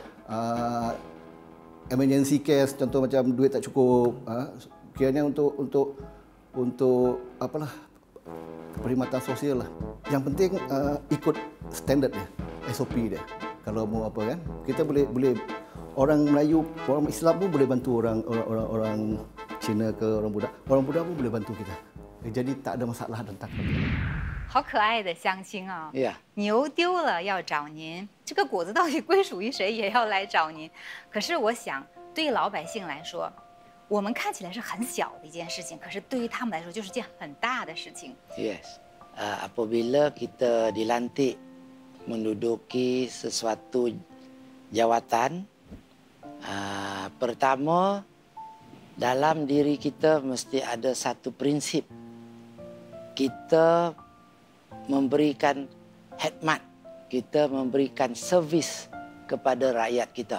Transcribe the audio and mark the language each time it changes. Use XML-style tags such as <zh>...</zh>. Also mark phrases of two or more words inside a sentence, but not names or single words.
<en>Emergency case</en> <ms>contoh macam duit tak cukup, kiranya untuk apalah perkhidmatan sosial lah. Yang penting ikut standard dia, SOP dia. Kalau mau apa kan, kita boleh orang Melayu, orang Islam pun boleh bantu orang Cina ke orang Buddha pun boleh bantu kita. Jadi tak ada masalah tentang itu.</ms> <zh>好可爱的相亲啊！</zh> <ms>Ya.</ms> <zh>牛丢了要找您，这个果子到底归属于谁也要来找您。可是我想，对于老百姓来说，我们看起来是很小的一件事情，可是对于他们来说就是件很大的事情。</zh> <ms>Yes. Apabila kita dilantik menduduki sesuatu jawatan, pertama dalam diri kita mesti ada satu prinsip. Kita memberikan khidmat, kita memberikan servis kepada rakyat kita.</ms>